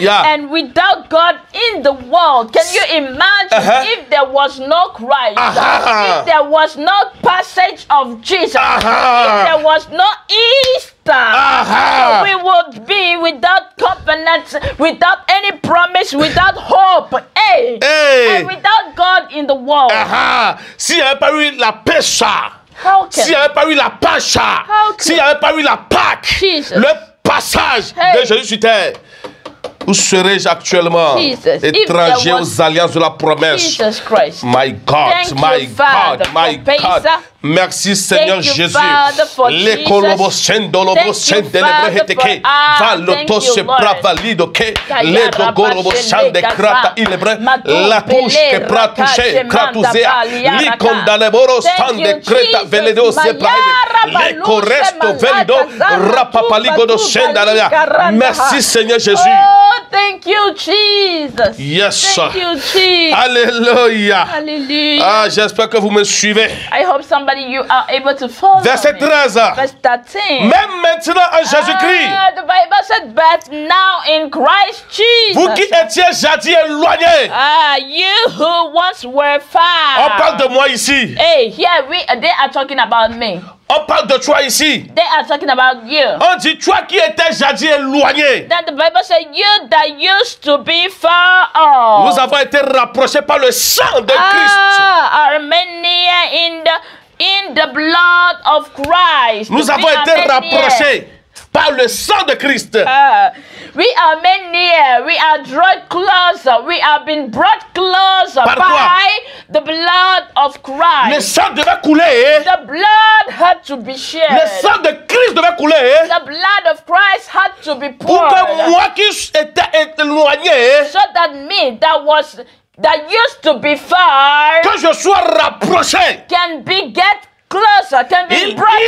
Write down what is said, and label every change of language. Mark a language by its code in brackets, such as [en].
[en] And without God in the world. Can you imagine if there was no Christ, if there was no passage of Jesus, if there was no Easter, so we would be without covenant, without any promise, without hope, and without God in the world. [fr] S'il n'y avait pas eu la pêche, s'il n'y avait pas eu la pêche, s'il n'y avait pas eu la Pâque, le passage de Jésus sur terre, où serais-je actuellement? Étranger aux alliances de la promesse. [en] My God, my God, my God. [fr] Merci Seigneur Jésus. Les colobos sendolobos sendelebreheteke. Valoto se bravalido ke. Les dogorobos sandekrata ilebre. La touche que pratouche kratuzea. Li condaleboro sandekreta veledo se braide. Les coresto velido rapapaligodo sendalea. Merci Seigneur Jésus. [en] Oh, thank you, Jesus. Yes. Thank you, Jesus. [fr] Alléluia. [en] Hallelujah. [fr] Ah, j'espère que vous me suivez. [en] I hope somebody you are able to follow. [fr] Verset 13. [en] Verse 13. [fr] Même maintenant en Jésus-Christ. [en] The Bible said, but now in Christ Jesus. [fr] Vous qui étiez jadis éloignés. [en] You who once were far. [fr] On parle de moi ici. [en] Hey, here they are talking about me. [fr] On parle de toi ici. [en] They are talking about you. [fr] On dit toi qui étais jadis éloigné. [en] Then the Bible said, you that used to be far off. [fr] Nous avons été rapprochés par le sang de Christ. [en] Are many in the blood of Christ. [fr] Nous avons été rapprochés par le sang de Christ. [en] We are made near. We are drawn closer. We have been brought closer by the blood of Christ. [fr] Le sang devait couler. [en] The blood had to be shed. [fr] Le sang de Christ devait couler. [en] The blood of Christ had to be poured. [fr] Pour que moi qui étais éloigné, [en] so that me that used to be far, [fr] que je sois rapproché, [en] can be get closer, can be brought closer.